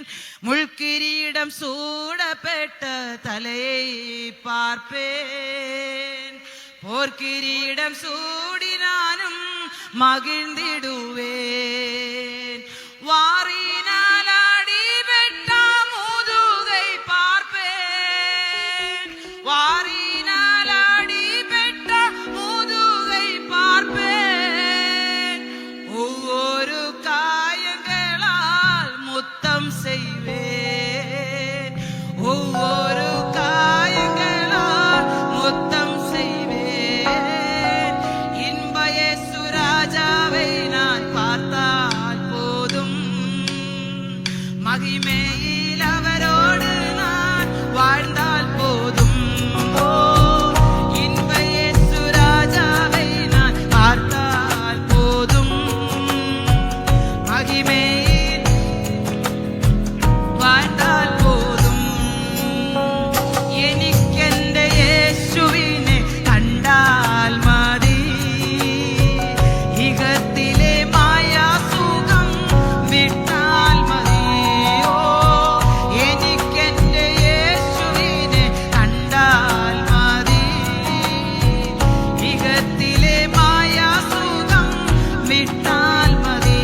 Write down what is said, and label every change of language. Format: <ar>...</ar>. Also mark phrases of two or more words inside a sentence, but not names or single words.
<ta>முள்கிரீடம் சூடப்பட்ட தலையை பார்ப்பேன், போர்க்கிரீடம் சூடினானும் மகிழ்ந்திடுவேன். வாரினாலடி வெட்ட முதுகை பார்ப்பேன், வாரினாலடி வெட்ட முதுகை பார்ப்பேன். ഒவ்வொரு காயங்களால் முத்தம் செய்வேன், ஒவ்வொரு காயங்களால் முத்தம் செய்வேன். இன்ப இயேசு ராஜாவை நான் பார்த்தால் போதும், மகிமையில் அவரோடு நான் வாழ்ந்தால் போதும். இன்ப இயேசு ராஜாவை நான் பார்த்தால் போதும், மகிமையில் வாழ்ந்தாൽ പോതും.</ta> <ml>എനിക്കെന്റെ യേശുവിനെ കണ്ടാൽ മതി, ഇഹത്തിലെ മായാസുഖം വിട്ടാൽ മതി. ഓ, എനിക്കെന്റെ യേശുവിനെ കണ്ടാൽ മതി, ഇഹത്തിലെ മായാസുഖം വിട്ടാൽ മതി.</ml>